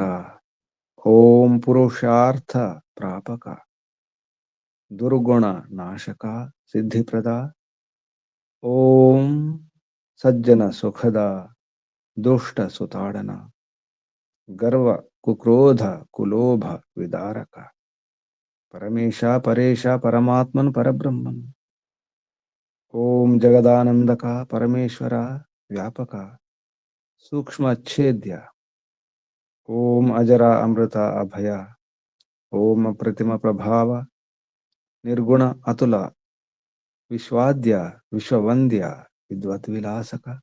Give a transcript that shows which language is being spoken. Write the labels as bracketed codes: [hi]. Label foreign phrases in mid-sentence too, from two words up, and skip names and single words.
[sa] ओम पुरुषार्थ प्रापक, दुर्गुण नाशक, सिद्धि प्रदा। ओम सज्जन सुखदा, दुष्ट सुताड़ना, गर्व कुक्रोध कुलोभ विदारक। పరమేశ పరేశ పరమాత్మన్ పరబ్రహ్మన్. ఓం జగదానందక పరమేశ్వర వ్యాపక సూక్ష్మచ్ఛేద్య. ఓం అజర అమృత అభయ. ఓం అప్రతిమ ప్రభావ నిర్గుణ అతుల విశ్వాద్య విశ్వవంద్య విద్వత్ విలాసక.